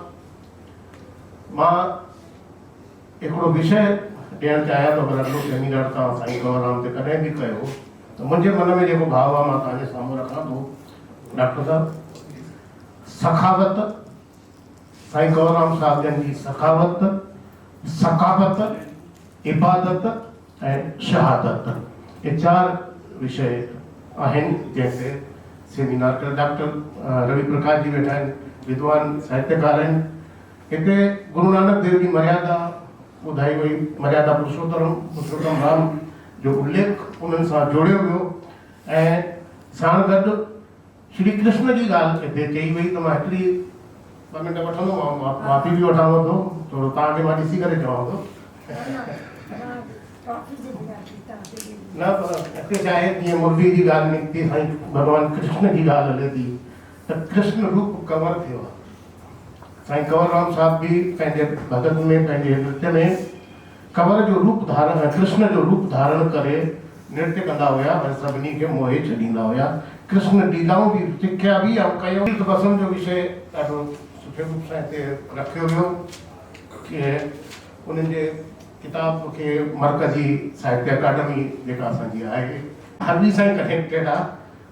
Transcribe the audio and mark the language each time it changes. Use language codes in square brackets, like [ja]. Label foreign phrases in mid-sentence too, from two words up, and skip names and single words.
[sd] मां हिकिड़ो विषय ॾियणु चाहियां थो, अगरि अॻिलो सेमिनार तव्हां साईं कंवरराम ते कॾहिं बि कयो त मुंहिंजे मन में जेको भाव आहे मां तव्हांजे साम्हूं रखां थो। डॉक्टर साहब, सखावत, साईं कंवरराम साहिब जन जी सखावत, सकावत, इबादत ऐं शहादत, ये चार विषय आहिनि जंहिंते सेमिनार कर। डॉक्टर रवि प्रकाश जी वेठा आहिनि, विद्वान साहित्यकार आहिनि। हिते गुरु नानक देव जी मर्यादा ॿुधाई वई, मर्यादा पुरुषोत्तम राम जो उल्लेख उन्हनि सां जोड़ियो वियो ऐं साण गॾु श्री कृष्ण जी ॻाल्हि हिते चई वई। त मां हिकिड़ी 2 मिंट वठंदो, माफ़ी बि वठांव थो, थोरो तव्हांखे मां ॾिसी करे चवां थो। न पर हिते छा आहे, जीअं मुरली जी ॻाल्हि निकिती, साईं भॻवान कृष्ण जी ॻाल्हि हले थी त कृष्ण रूप कंवर थियो आहे। साईं कंवरराम साहिब बि पंहिंजे भगत में, पंहिंजे नृत्य में कंवर जो रूप धारण, कृष्ण जो रूप धारण करे नृत्य कंदा हुआ ऐं सभिनी खे मोहे छॾींदा हुआ। कृष्ण लीलाऊं बि सिखिया बि ऐं कयो। पसंदि जो विषय ॾाढो सुठे रूप सां हिते रखियो वियो कि उन्हनि जे किताब खे मरकज़ी साहित्य अकादमी जेका असांजी आहे हरवी सां कनेक्टेड आहे।